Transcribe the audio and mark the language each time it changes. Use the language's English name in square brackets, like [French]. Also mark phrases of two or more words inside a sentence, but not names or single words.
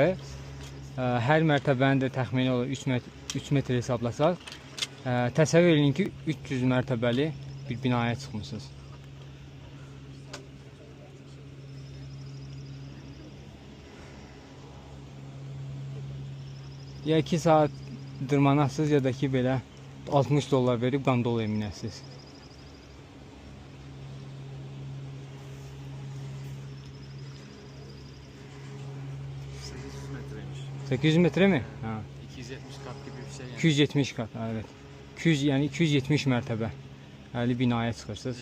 [Azerbaijani] Hər mərtəbəni də təxmini olaraq 3 metr hesablasaq, təsəvvür edin ki, 300 mərtəbəli bir binaya çıxmışsınız. Ya 2 saat dırmanasınız ya da ki belə 60 dollar verib qandolaya minəsiniz. [Turkish] Metreymiş. 800 metre mi? Ha. 270 kat gibi bir şey yani. 270 kat, evet. 200 yani 270 mərtəbə. [Azerbaijani] Yəni binaya çıxırsınız.